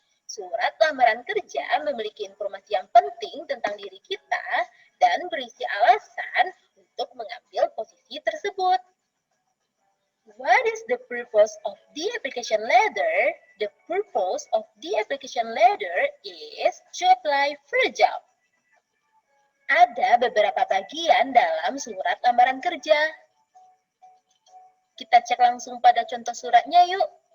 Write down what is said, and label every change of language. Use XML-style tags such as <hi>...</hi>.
<id>Surat lamaran kerja memiliki informasi yang penting tentang diri kita dan berisi alasan untuk mengambil posisi tersebut.</id> <en>What is the purpose of the application letter? The purpose of the application letter is to apply for a job.</en> <id>Ada beberapa bagian dalam surat lamaran kerja. Kita cek langsung pada contoh suratnya yuk.</id>